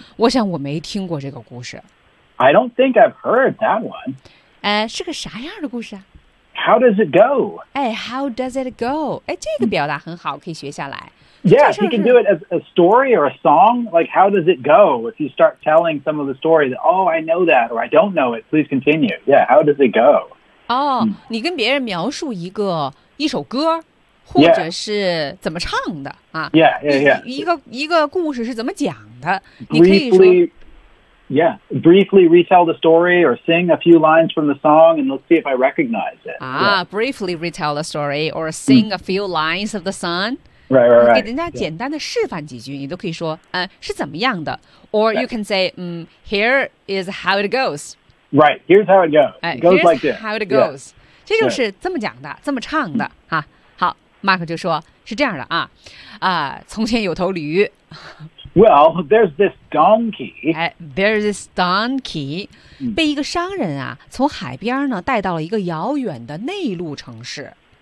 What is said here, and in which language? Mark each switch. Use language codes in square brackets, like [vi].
[zh] 我想我没听过这个故事。 [en] I don't think I've heard that one. [zh] 是个啥样的故事啊？ [en] How does it go? 哎 ,how does it go? [zh] 哎，这个表达很好，可以学下来。 [en] Yeah, he can do it as a story or a song. Like, how does it go? If you start telling some of the story, that, oh, I know that, or I don't know it, please continue. Yeah, how does it go? [zh] 哦，你跟别人描述一首歌，或者是怎么唱的啊。 [en] Yeah. [zh] 一个故事是怎么讲的，你可以说。 [en] Yeah, briefly retell the story or sing a few lines from the song and let's see if I recognize it. Briefly retell the story or sing a few lines of the song. Right. [zh] 给人家简单的示范几句，你都可以说，是怎么样的。 [en] Or you can say, here is how it goes. Right, here's how it goes. It goes like this. How it goes. [zh] 这就是这么讲的，这么唱的。好，Mark就说，是这样的啊，从前有头驴。 [en] Well, there's this donkey. There's this donkey. [zh] 被一个商人啊，从海边呢带到了一个遥远的内陆城市。